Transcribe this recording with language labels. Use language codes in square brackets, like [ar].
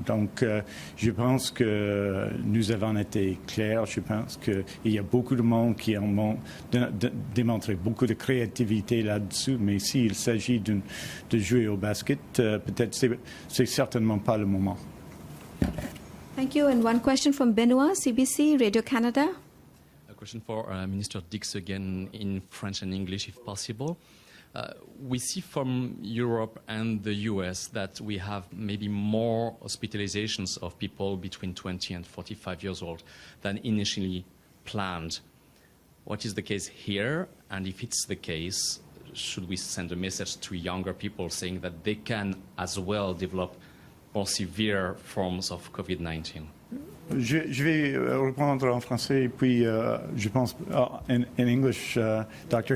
[fr] Donc, je pense que nous avons été clairs. Je pense qu'il y a beaucoup de monde qui ont démontré beaucoup de créativité là-dessus, mais s'il s'agit de jouer au basket, peut-être c'est certainement pas le moment. [en] Thank you. And one question from Benoit, CBC, Radio-Canada. Question for Minister Dix again in French and English, if possible. We see from Europe and the US that we have maybe more hospitalizations of people between 20 and 45 years old than initially planned. What is the case here? And if it's the case, should we send a message to younger people saying that they can as well develop more severe forms of COVID-19? [fr] Je vais reprendre en français, puis je pense [en] in English, Dr.